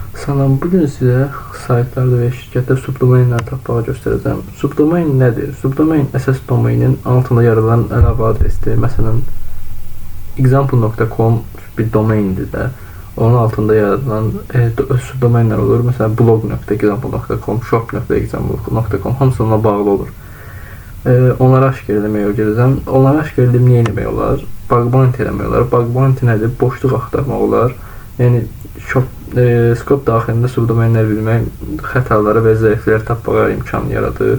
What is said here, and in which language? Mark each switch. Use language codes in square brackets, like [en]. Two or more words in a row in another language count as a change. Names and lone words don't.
[az] Salam, bugün sizə saytlarda və şirkətdə subdomainlər tapmağı göstərəcəm. Subdomain nədir? Subdomain əsas domainin altında yaradılan əlavə adresdir. Məsələn, example.com bir domaindir də. Onun altında yaradılan subdomainlər olur. Məsələn, blog.example.com, shop.example.com hamısı onunla bağlı olur. Onları aşkar eləməyə gələcəm. Onları aşkar edib nə etmək olar? [en] Bug bounty [az] eləmək olar. [en] Bug bounty [az] nədir? Boşluq axtarmaq olar. Yəni, skop daxilində subdomainlər bilmək xətaları və zəifləri tapmağa imkan yaradır.